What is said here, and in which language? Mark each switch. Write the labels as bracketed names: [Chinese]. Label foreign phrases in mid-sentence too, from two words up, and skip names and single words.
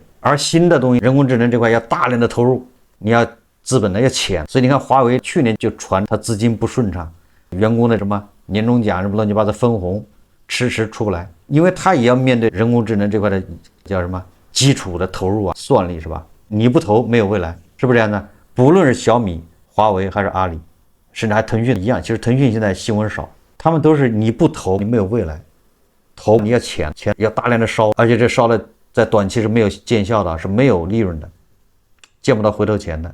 [Chinese] 而新的東西，人工智能這塊要大量的投入，你要資本的要錢，所以你看華為去年就傳它資金不順暢，員工的什麼年終獎什麼乱七八糟分紅遲遲出不來，因為它也要面對人工智能這塊的叫什麼基礎的投入啊，算力是吧？你不投沒有未来，是不是這樣的？不論是小米、華為還是阿里，甚至還騰訊一樣，其實騰訊現在新聞少，他們都是你不投你沒有未来，投你要錢要大量的燒，而且這燒的在短期是没有见效的，是没有利润的，见不到回头钱的。